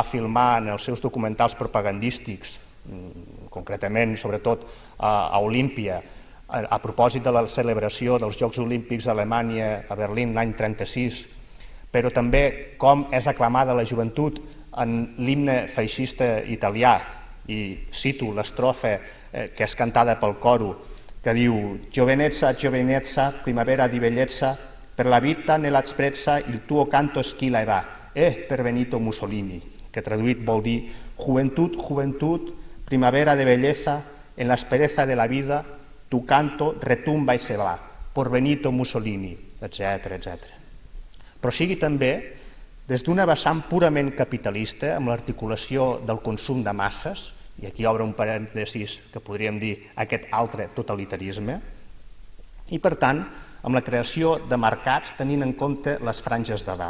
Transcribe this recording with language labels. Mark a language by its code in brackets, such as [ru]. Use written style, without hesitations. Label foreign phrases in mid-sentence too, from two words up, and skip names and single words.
[ca] filmar en els seus documentals propagandístics, concretament, sobretot, a Olímpia, a propòsit de la celebració dels Jocs Olímpics d'Alemanya a Berlín l'any 1936, però també com és aclamada la joventut en l'himne feixista italià, i cito l'estrofa que és cantada pel coro, que diu [it] «Giovenezza, giovenezza, primavera di bellezza, per la vita nella sprezza il tuo canto schilla e va, per Benito Mussolini», [ca] que traduït vol dir «Joventut, joventut, primavera de [es] belleza, en la aspereza de la vida tu canto retumba i se va, por Benito Mussolini, [ca] etc. Però sigui també des d'una vessant purament capitalista, amb l'articulació del consum de masses, i aquí obre un parèntesis que podríem dir aquest altre totalitarisme, i per tant amb la creació de mercats tenint en compte les franges d'edat.